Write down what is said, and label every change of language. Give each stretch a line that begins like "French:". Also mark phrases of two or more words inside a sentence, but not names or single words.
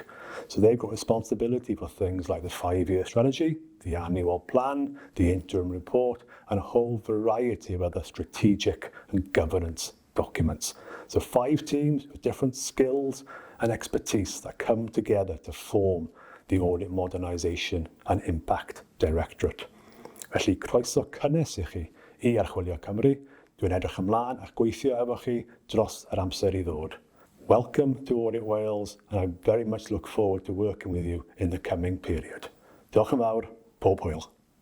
English: So they've got responsibility for things like the 5-year strategy, the annual plan, the interim report, and a whole variety of other strategic and governance documents. So 5 teams with different skills and expertise that come together to form the Audit Modernisation and Impact Directorate.
Welsh: Felly, croeso cynnes I chi I Archwilio Cymru. Dwi'n edrych ymlaen a'ch gweithio efo chi dros yr amser I ddod.
English: Welcome to Audit Wales, and I very much look forward to working with you in the coming period.
Welsh: Diolch yn fawr, pob hwyl.